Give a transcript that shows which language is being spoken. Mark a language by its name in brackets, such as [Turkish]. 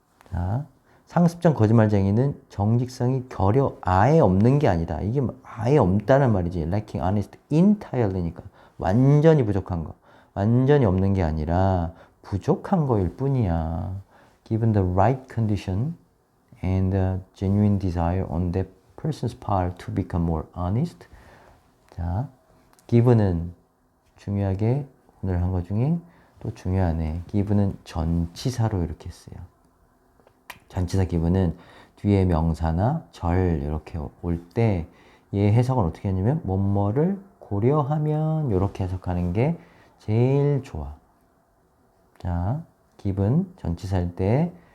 [Korean] 자, 상습적 거짓말쟁이는 정직성이 아예 없는 게 아니다. 이게 아예 없다는 말이지. [English] lacking honesty entirely [Korean] 니까 완전히 부족한 거. 완전히 없는 게 아니라 부족한 거일 뿐이야. [English] Given the right condition and a genuine desire on that person's part to become more honest. [Korean] 자, given은 중요하게 오늘 한 거 중에 또 중요하네. given은 전치사로 이렇게 써요. 전치사 given은 뒤에 명사나 절 이렇게 올 때 얘 해석은 어떻게 하냐면 뭐뭐를 고려하면 이렇게 해석하는 게 제일 좋아. 자, given 전치사일 때